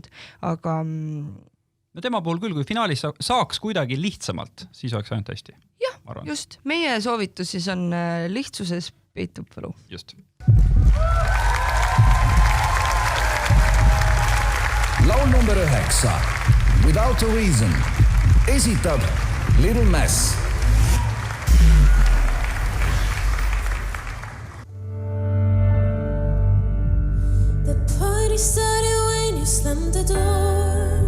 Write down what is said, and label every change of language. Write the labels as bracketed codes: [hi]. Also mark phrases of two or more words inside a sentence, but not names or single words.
[et] Aga... No tema puhul küll, kui finaalis saaks kuidagi lihtsamalt, siis oleks ainult hästi. Jah, just. Meie soovitus siis on lihtsuses peitub võlu. Just. Laul number 9. Without a Reason. Esitab Little Mess. [en] The party started when you slammed the door.